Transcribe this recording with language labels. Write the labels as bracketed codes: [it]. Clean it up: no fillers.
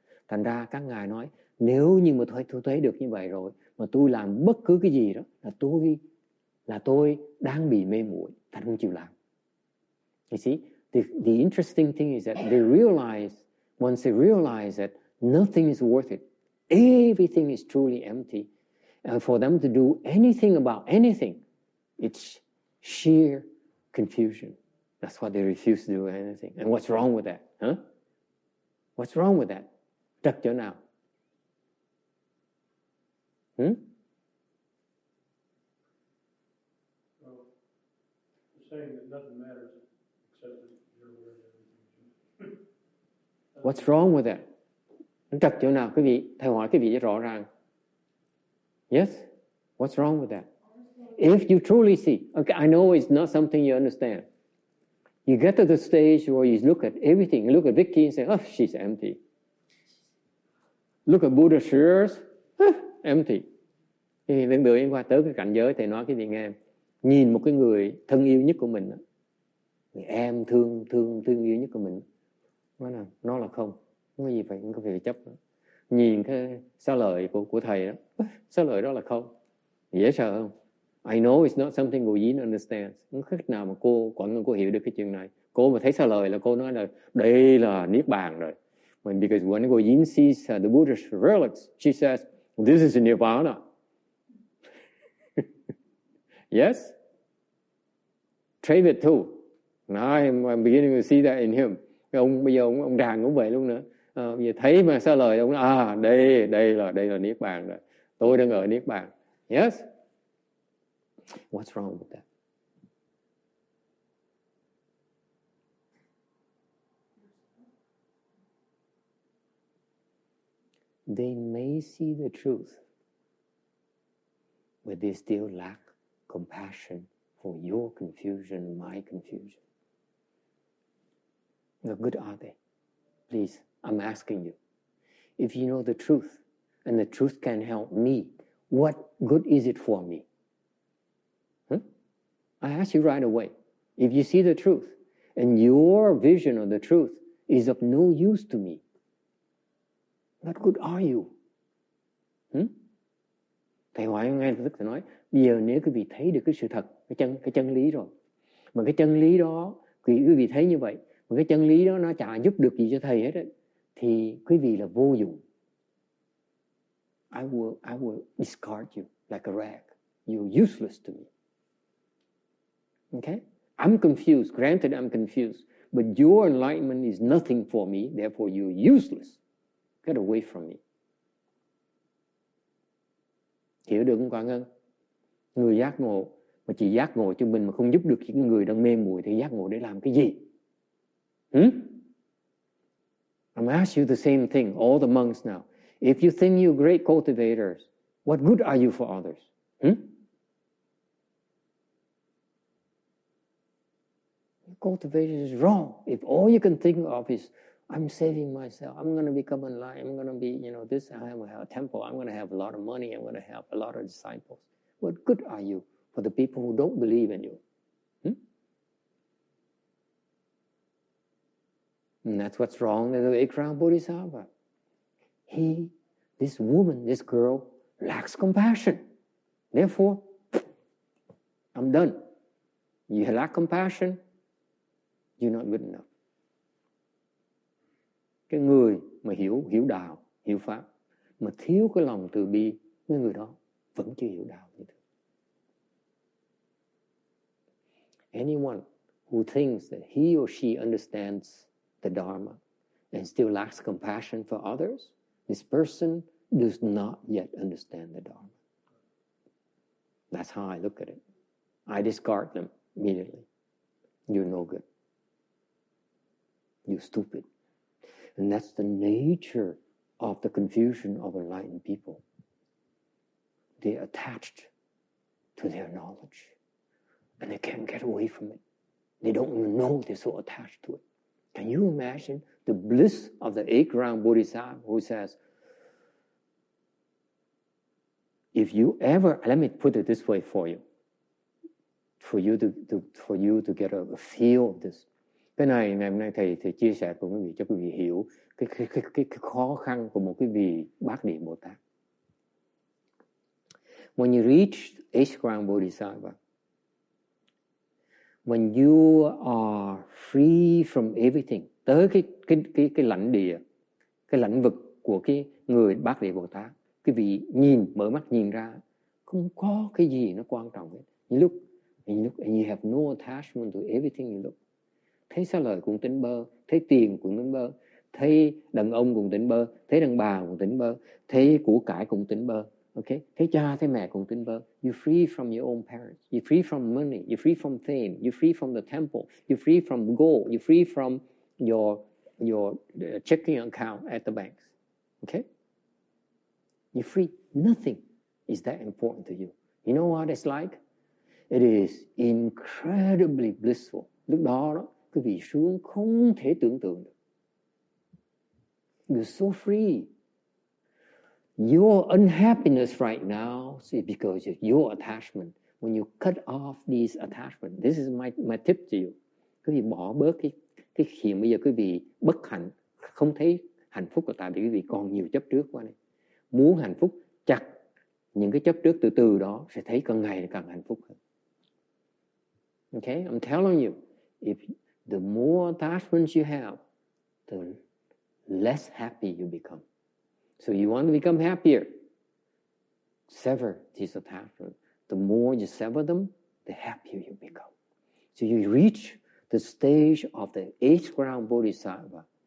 [vi] Thành ra các ngài nói, nếu như mà tôi thấy được như vậy rồi, mà tôi làm bất cứ cái gì đó là tôi đang bị mê muội, thành không chịu làm. [en] You see, the interesting thing is that once they realize that nothing is worth it, everything is truly empty, and for them to do anything about anything, it's sheer confusion. That's why they refuse to do anything. And what's wrong with that? Huh? What's wrong with that? [vi] Trật chỗ nào? [en] Well, you're saying that nothing matters except that you're aware of everything. What's wrong with that? [vi] Trật chỗ nào quý vị? Thầy hỏi quý vị rõ ràng. [en] Yes? What's wrong with that? If you truly see, okay, I know it's not something you understand. You get to the stage where you look at everything, you look at Vicky and say, oh, she's empty. Look at Buddha's shores, empty. [vi] Thì tương tự qua tới cái cảnh giới thầy nói cái vị nghe, nhìn một cái người thân yêu nhất của mình, người em thương yêu nhất của mình, nó là không có gì phải không có phải chấp nữa. Nhìn cái xá lợi của thầy đó, xá lợi đó là không, dễ sợ không? [en] I know it's not something cô Yến understands. [vi] Không cách nào mà cô hiểu được cái chuyện này. Cô mà thấy xá lợi là cô nói là đây là niết bàn rồi. [en] Because when cô Yến sees the Buddha's relics, she says, this is nirvana. Yes? Travis too. Now I'm beginning to see that in him. [vi] Bây giờ ông Đàn cũng vậy luôn nữa. Bây giờ thấy mà xá lợi ông nói, đây là niết bàn rồi. Tôi đang ở niết bàn. [en] Yes? What's wrong with that? They may see the truth, but they still lack compassion for your confusion and my confusion. How good are they? Please, I'm asking you. If you know the truth, and the truth can help me, what good is it for me? I ask you right away. If you see the truth, and your vision of the truth is of no use to me, what good are you? [vi] Thầy hỏi ngay lập tức thầy nói, bây giờ nếu quý vị thấy được cái sự thật, cái chân lý rồi, mà cái chân lý đó, quý vị thấy như vậy, mà cái chân lý đó nó chả giúp được gì cho thầy hết ấy, thì quý vị là vô dụng. [en] I will discard you like a rag. You're useless to me. Okay? I'm confused. Granted, I'm confused. But your enlightenment is nothing for me. Therefore, you're useless. Get away from me. [vi] Hiểu được không Quang Ngân? Người giác ngộ mà chỉ giác ngộ cho mình mà không giúp được những người đang mê muội thì giác ngộ để làm cái gì? [en] I'm I'm ask you the same thing, all the monks now. If you think you're great cultivators, what good are you for others? Cultivation is wrong. If all you can think of is, I'm saving myself, I'm going to become enlightened, I'm going to be, this, I have a temple, I'm going to have a lot of money, I'm going to have a lot of disciples. What good are you for the people who don't believe in you? And that's what's wrong with the eight-crown Bodhisattva. This woman, this girl, lacks compassion. Therefore, I'm done. You lack compassion, you're not good enough. [vi] Cái người mà hiểu đạo, hiểu pháp, mà thiếu cái lòng từ bi, cái người đó vẫn chưa hiểu đạo như thế. [en] Anyone who thinks that he or she understands the Dharma and still lacks compassion for others, this person does not yet understand the Dharma. That's how I look at it. I discard them immediately. You're no good. You're stupid. And that's the nature of the confusion of enlightened people. They're attached to their knowledge. And they can't get away from it. They don't even know they're so attached to it. Can you imagine the bliss of the eight-crown Bodhisattva who says, if you ever, let me put it this way for you to get a feel of this. [vi] Cái này ngày hôm nay thầy chia sẻ cùng quý vị cho quý vị hiểu cái khó khăn của một cái vị Bát Địa Bồ Tát. [en] When you reach eight-crown Bodhisattva, when you are free from everything, [vi] tới cái lãnh địa, cái lãnh vực của cái người Bát Địa Bồ Tát, cái vị mở mắt nhìn ra, không có cái gì nó quan trọng hết. [en] You look and you have no attachment to everything you look. [vi] Thấy xá lợi cũng tỉnh bơ, thấy tiền cũng tỉnh bơ, thấy đàn ông cũng tỉnh bơ, thấy đàn bà cũng tỉnh bơ, thấy của cải cũng tỉnh bơ. Okay? Thấy cha, thấy mẹ cũng tỉnh bơ. [en] You're free from your own parents. You're free from money. You're free from fame. You're free from the temple. You're free from gold. You're free from your checking account at the banks. Okay? You're free. Nothing is that important to you. You know what it's like? It is incredibly blissful. [vi] Lúc đó, cái vị sướng không thể tưởng tượng được. [en] You're so free. Your unhappiness right now is because of your attachment. When you cut off these attachments, this is my tip to you. [vi] Quý vị bỏ bớt cái hiện bây giờ quý vị bất hạnh, không thấy hạnh phúc là tại vì quý vị còn nhiều chấp trước quá này. Muốn hạnh phúc, chặt những cái chấp trước từ đó sẽ thấy càng ngày càng hạnh phúc hơn. [en] Okay, I'm telling you, if the more attachments you have, the less happy you become. So you want to become happier, sever these attachments. The more you sever them, the happier you become. So you reach the stage of the eighth-crown Bodhisattva.